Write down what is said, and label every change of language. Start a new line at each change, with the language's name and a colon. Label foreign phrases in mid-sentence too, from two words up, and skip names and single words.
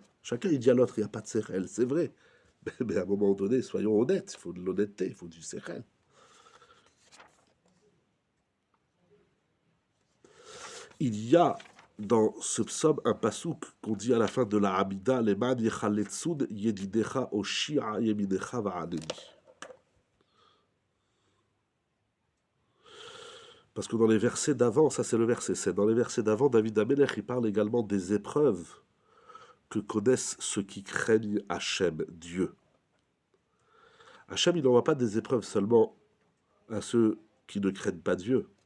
French: Chacun il dit à l'autre, il n'y a pas de séchel, c'est vrai. Mais à un moment donné, soyons honnêtes, il faut de l'honnêteté, il faut du séchel. Il y a dans ce psaume un pasouk qu'on dit à la fin de la Hamida,
Hebrew: למען יחלצון ידידיך הושיעה ימינך וענני.
French: Parce que dans les versets d'avant, ça c'est le verset 7, dans les versets d'avant, David Amelech, il parle également des épreuves que connaissent ceux qui craignent Hachem, Dieu. Hachem, il n'envoie pas des épreuves seulement à ceux qui ne craignent pas Dieu.